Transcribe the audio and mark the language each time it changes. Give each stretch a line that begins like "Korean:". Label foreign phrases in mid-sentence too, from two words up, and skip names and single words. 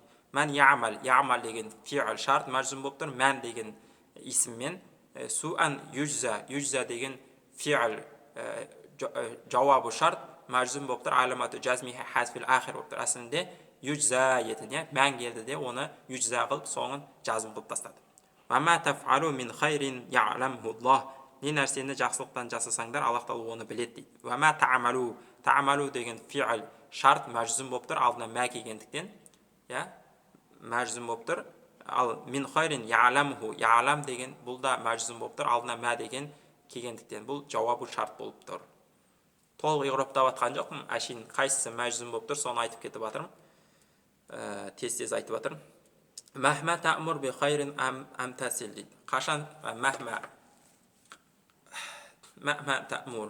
Arabic: من يعمل
Uzbek: degan
Arabic: فعل الشرط
Uzbek: majzum bo'libdir, man degan ism men,
Arabic: سوءا يجز
Uzbek: degan fi'l javobi shart majzum bo'libdir,
Arabic: علامة جزمه حذف الآخر
Uzbek: bo'libdir. Aslida yujza yetini man keldi de onu yujza qilib so'ngin jazm qilib tashladi.
Arabic: وما تفعلوا من خير يعلمه الله.
Uzbek: Ne narsani yaxshilikdan jasasanglar Alloh taolo onu biladi deydi.
Arabic: وما تعملوا
Uzbek: degan
Arabic: فعل الشرط
Uzbek: majzum bo'libdir, oldidan ma kelganlikdan, ya, majzum bo'libdir.
Arabic: ال من خير يعلم
Uzbek: degan bulda majzum bo'libdir, oldidan ma degan kelganlikdan bu javobi shart bo'libdir. To'liq yig'ib topatgan jo'qman. Ashin qaysisi majzum bo'libdir, soni aytib ketib atirman. Tez aytib atirman.
Arabic: مهما تأمر بخير أمتثل deydi. Qachon مهما تأمر.